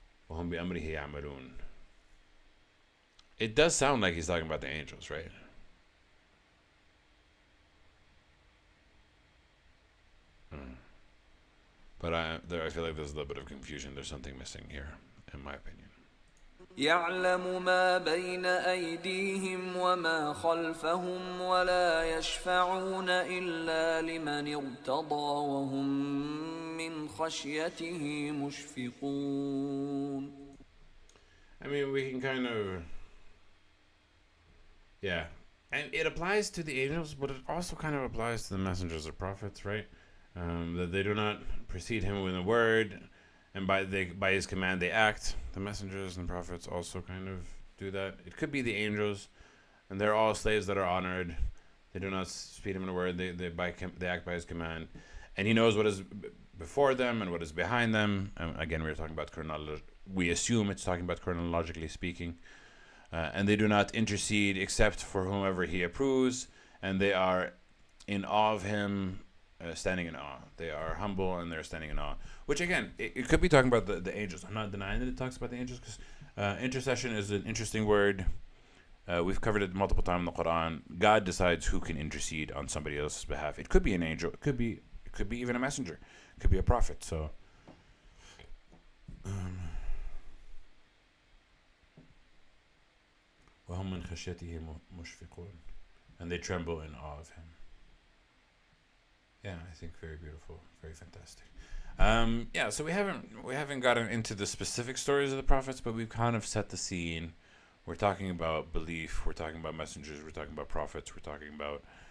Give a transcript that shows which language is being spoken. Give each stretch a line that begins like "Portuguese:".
Arabic: وَهُمْ بِأَمْرِهِ يَعْمَلُونَ.
English: It does sound like He's talking about the angels, right? But I feel like there's a little bit of confusion. There's something missing here, in my opinion.
Arabic: يعلم ما بين أيديهم وما خلفهم ولا يشفعون إلا لمن ارتضى وهم من خشيته مشفقون.
English: I mean, we can kind of, yeah. And it applies to the angels, but it also kind of applies to the messengers or prophets, right? That they do not precede Him with a word, and by His command they act. The messengers and prophets also kind of do that. It could be the angels, and they're all slaves that are honored. They do not speed Him in a word. They act by His command, and He knows what is before them and what is behind them. Again, we were talking about we assume it's talking about chronologically speaking, and they do not intercede except for whomever He approves, and they are in awe of Him. Standing in awe. They are humble and they're standing in awe. Which again, it could be talking about the angels. I'm not denying that it talks about the angels, because intercession is an interesting word. We've covered it multiple times in the Quran. God decides who can intercede on somebody else's behalf. It could be an angel. It could be even a messenger. It could be a prophet. So
Arabic: وَهُمْ مِنْ خَشْيَتِهِ مُشْفِقُونَ.
English: And they tremble in awe of Him. Yeah, I think very beautiful, very fantastic. Yeah, so we haven't gotten into the specific stories of the prophets, but we've kind of set the scene. We're talking about belief. We're talking about messengers. We're talking about prophets. We're talking about.